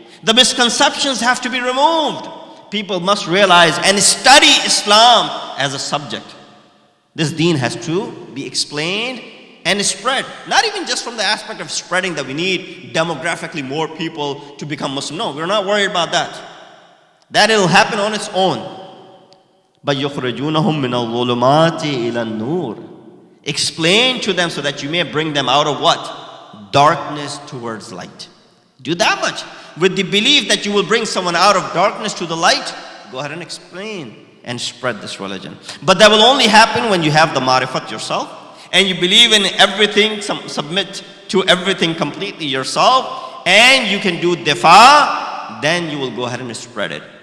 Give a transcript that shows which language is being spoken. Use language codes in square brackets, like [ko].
[en] The misconceptions have to be removed. People must realize and study Islam as a subject. This deen has to be explained and spread. Not even just from the aspect of spreading that we need demographically more people to become Muslim. No, we're not worried about that. That will happen on its own. But [ar] يُخْرِجُونَهُم مِّنَ الظُّلُمَاتِ إِلَى النُّورِ. [en] Explain to them so that you may bring them out of what? Darkness towards light. Do that much. With the belief that you will bring someone out of darkness to the light, go ahead and explain and spread this religion. But that will only happen when you have the marifat yourself and you believe in everything, submit to everything completely yourself, and you can do difa, then you will go ahead and spread it.